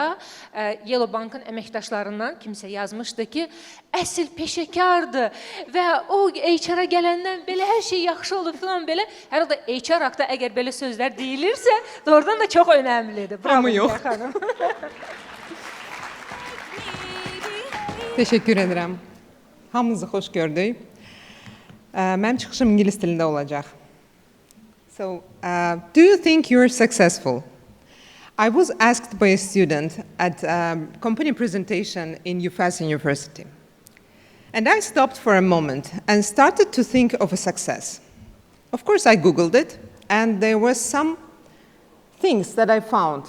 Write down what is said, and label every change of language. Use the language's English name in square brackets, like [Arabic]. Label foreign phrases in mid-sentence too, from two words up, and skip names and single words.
[Azerbaijani] YELO Bankın əməkdaşlarından kimsə yazmışdı ki, əsl peşəkardır və o HR-a gələndən belə hər şey yaxşı olur falan belə. Hər halda HR haqda əgər belə sözlər deyilirsə, doğrudan da çox önəmlidir. Bravo, yox. Xanım. [Turkish] Teşekkür ederim. [Azerbaijani] Hamınızı xoş gördük. Mənim çıxışım İngilis dilində olacaq. [English] So, do you think you're successful? I was asked by a student at a company presentation in UFAS University. And I stopped for a moment and started to think of a success. Of course, I Googled it, and there were some things that I found.